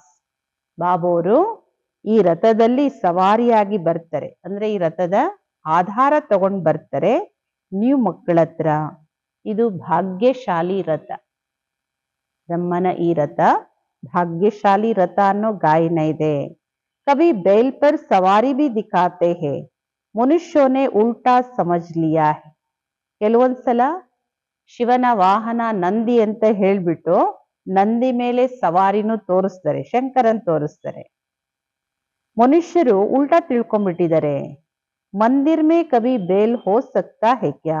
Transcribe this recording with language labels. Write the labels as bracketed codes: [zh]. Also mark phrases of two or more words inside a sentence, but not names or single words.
[kn] ಬಾಬೋರು ಈ ರಥದಲ್ಲಿ ಸವಾರಿಯಾಗಿ ಬರ್ತಾರೆ, ಅಂದ್ರೆ ಈ ರಥದ ಆಧಾರ ತಗೊಂಡ್ ಬರ್ತಾರೆ ನೀವು ಮಕ್ಕಳ ಹತ್ರ. ಇದು ಭಾಗ್ಯಶಾಲಿ ರಥ. ಬ್ರಹ್ಮನ ಈ ರಥ ಭಾಗ್ಯಶಾಲಿ ರಥ ಅನ್ನೋ ಗಾಯನ ಇದೆ. [hi] कभी बैल पर सवारी भी दिखाते हैं, मनुष्यों ने उल्टा समझ लिया है. [kn] ಕೆಲವೊಂದ್ಸಲ ಶಿವನ ವಾಹನ ನಂದಿ ಅಂತ ಹೇಳ್ಬಿಟ್ಟು ನಂದಿ ಮೇಲೆ ಸವಾರಿನೂ ತೋರಿಸ್ತಾರೆ, ಶಂಕರನ್ ತೋರಿಸ್ತಾರೆ. ಮನುಷ್ಯರು ಉಲ್ಟಾ ತಿಳ್ಕೊಂಡ್ಬಿಟ್ಟಿದ್ದಾರೆ. [hi] मंदिर में कभी बैल हो सकता है क्या.